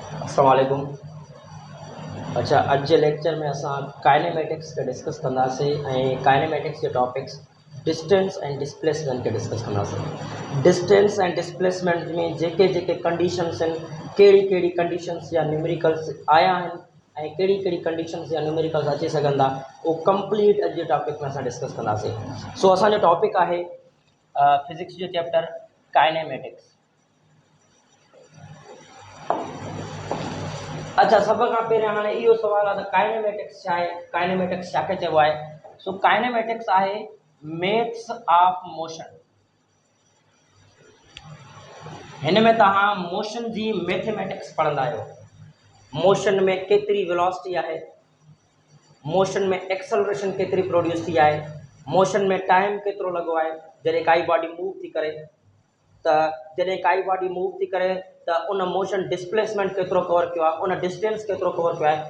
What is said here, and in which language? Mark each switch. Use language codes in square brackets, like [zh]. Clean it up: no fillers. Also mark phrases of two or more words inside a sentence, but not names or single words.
[ar] السلام عليكم. [sd] अच्छा, अॼु जे लेक्चर में असां काइनेमेटिक्स खे डिस्कस कंदासीं ऐं काइनेमेटिक्स जे टॉपिक्स डिस्टेंस ऐं डिस्प्लेसमेंट खे डिस्कस कंदासीं। डिस्टेंस ऐं डिस्प्लेसमेंट में जेके जेके कंडीशंस आहिनि, कहिड़ी कहिड़ी कंडीशंस या न्यूमेरिकल्स आया आहिनि ऐं कहिड़ी कहिड़ी कंडीशंस या न्यूमेरिकल्स अची सघंदा, उहो कंप्लीट अॼु जे टॉपिक में असां डिस्कस कंदासीं। सो असांजो टॉपिक आहे फिज़िक्स जो चैप्टर काइनेमेटिक्स। अच्छा, सब खां पहिरियां हाणे इहो सुवाल आहे त काइनेमेटिक्स छा आहे, काइनेमेटिक्स छा खे चइबो आहे। सो काइनेमेटिक्स आहे [en] maths of motion. [sd] हिन में तव्हां मोशन जी मैथमेटिक्स पढ़ंदा आहियो। मोशन में केतिरी वेलोसिटी आहे, मोशन में एक्सेलरेशन केतिरी प्रोड्यूस थी आहे, मोशन में टाइम केतिरो लॻो आहे जॾहिं काई बॉडी मूव थी करे, त जॾहिं काई बॉडी मूव थी करे त उन मोशन डिस्प्लेसमेंट केतिरो कवर कयो आहे, उन डिस्टेंस केतिरो कवर कयो आहे।